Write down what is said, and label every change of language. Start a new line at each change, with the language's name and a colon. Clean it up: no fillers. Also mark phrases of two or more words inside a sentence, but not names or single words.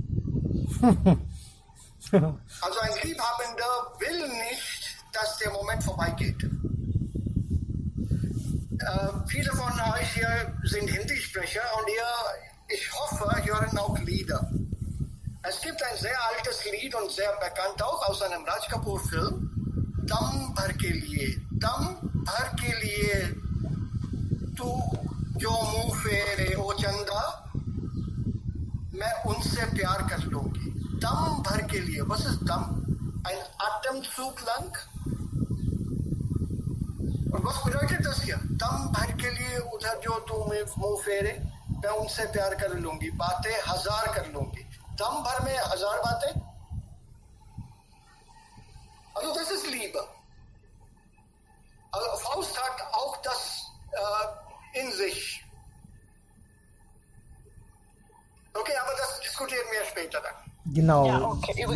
German: Also ein Liebhabender will nicht, dass der Moment vorbeigeht. Viele von euch hier sind Hindi-Sprecher und ich hoffe, hören auch Lieder. Es gibt ein sehr altes Lied und sehr bekannt auch aus einem Raj Kapoor-Film,
Hindi: दम भर के लिए, तू जो मुँह फेरे ओ चंदा, मैं उनसे प्यार कर लूंगी दम भर के लिए.
German: Was ist दम? Ein Atemzug lang. Und was bedeutet das hier?
Hindi: दम भर के लिए उधर जो तू मुंह फेरे मैं उनसे प्यार कर लूंगी, बातें 1000 कर लूंगी. दम भर में 1000 बातें.
German: Also das ist Liebe. Also Faust hat auch das in sich. Okay, aber das diskutieren wir später dann. Genau. Ja, okay, über